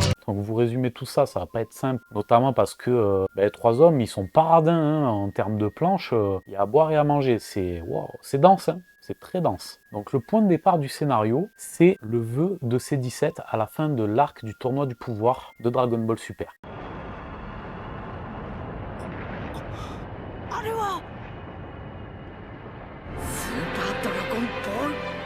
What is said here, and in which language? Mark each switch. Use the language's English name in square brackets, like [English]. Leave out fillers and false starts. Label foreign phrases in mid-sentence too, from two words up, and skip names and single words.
[French] Donc vous résumez tout ça, ça va pas être simple, notamment parce que les 3 hommes, ils sont paradins hein, en termes de planches, il y a à boire et à manger, c'est wow, c'est dense, hein, c'est très dense. Donc le point de départ du scénario, c'est le vœu de C17 à la fin de l'arc du tournoi du pouvoir de Dragon Ball Super. [Japanese] あれはスーパードラゴンボール。